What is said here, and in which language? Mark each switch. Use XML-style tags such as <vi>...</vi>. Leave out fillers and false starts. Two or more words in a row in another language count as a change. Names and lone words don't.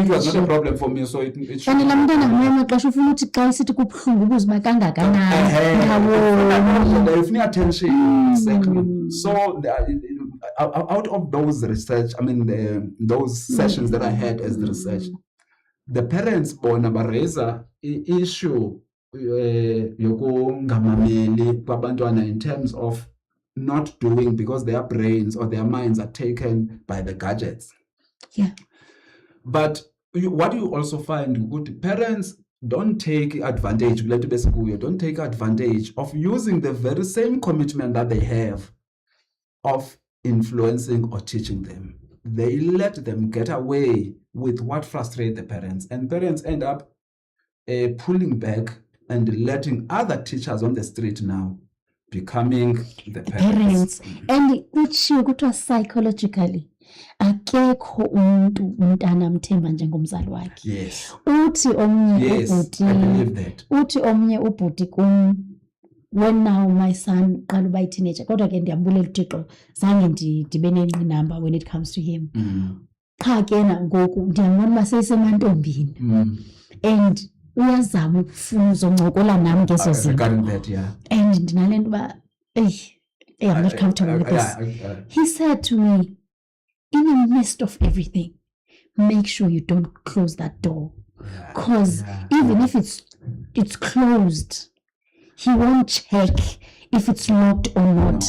<en>It was not a problem for me, so it should be. If need attention, exactly. So out of those research, those sessions that I had as the research, the parents</en> <xh>bona bareza issue yokungamameli kwabantwana</xh> <en>in terms of not doing because their brains or their minds are taken by the gadgets. But what you also find, good parents don't take advantage of using the very same commitment that they have of influencing or teaching them. They let them get away with what frustrates the parents, and parents end up pulling back and letting other teachers on the street now becoming the parents.</en> <xh>And kutshiwo kuthiwa psychologically akekho umntana mthemba njengomzali wakhe. Uthi omnye ubhuti kum,</xh> <en>when now my son</en> <xh>qala uba teenager, kodwa ke ndiyabulela uThixo zange ndibe nenqinamba</xh> <en>when it comes to him.</en> <xh>Qha ke nangoku ndiyambona uba seyisemantombini and uyazama ukufuna uzoncokola nami ngezo zinto.</xh> <en>And</en> <xh>ndinale nto uba</xh> <en>I'm not comfortable with this. He said to me, in the midst of everything, make sure you don't close that door, because even if it's closed, he won't check if it's locked or not.</en>